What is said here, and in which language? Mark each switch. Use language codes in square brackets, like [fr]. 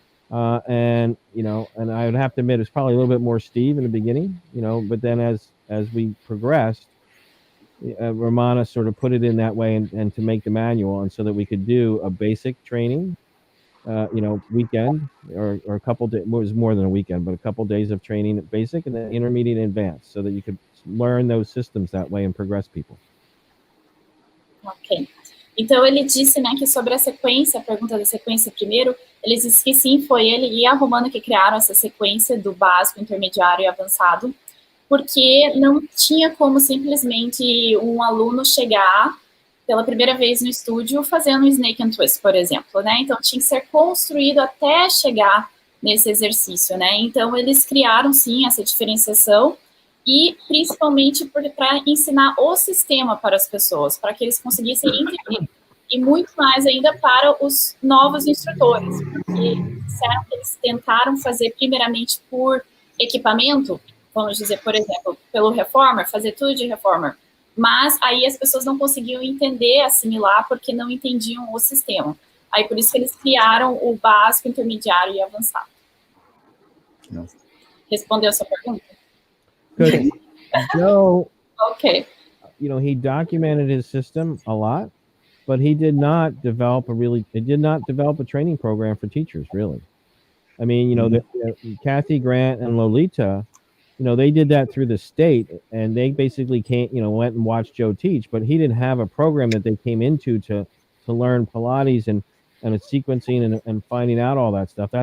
[en] And I would have to admit it's probably a little bit more Steve in the beginning, but then as we progressed, Ramona sort of put it in that way and to make the manual, and so that we could do a basic training, weekend or a couple days. It was more than a weekend, but a couple days of training at basic and then intermediate and advanced, so that you could learn those systems that way and progress people. Ok. [pt] Então ele disse, né, que sobre a sequência, a pergunta da sequência primeiro, ele disse que sim, foi ele e a Romana que criaram essa sequência do básico, intermediário e avançado, porque não tinha como simplesmente um aluno chegar pela primeira vez no estúdio fazendo um snake and twist, por exemplo, né? Então tinha que ser construído até chegar nesse exercício, né? Então eles criaram sim essa diferenciação e principalmente para ensinar o sistema para as pessoas, para que eles conseguissem entender, e muito mais ainda para os novos instrutores, porque disseram que eles tentaram fazer primeiramente por equipamento, vamos dizer, por exemplo, pelo Reformer, fazer tudo de Reformer, mas aí as pessoas não conseguiam entender, assimilar, porque não entendiam o sistema. Aí por isso que eles criaram o básico, intermediário e avançado. Não. Respondeu a sua pergunta? [en] Good. Joe, Okay. He documented his system a lot, but he did not develop a training program for teachers, really. I mean, Kathy Grant and Lolita, they did that through the state, and they basically went and watched Joe teach, but he didn't have a program that they came into to learn Pilates and a sequencing and finding out all that stuff.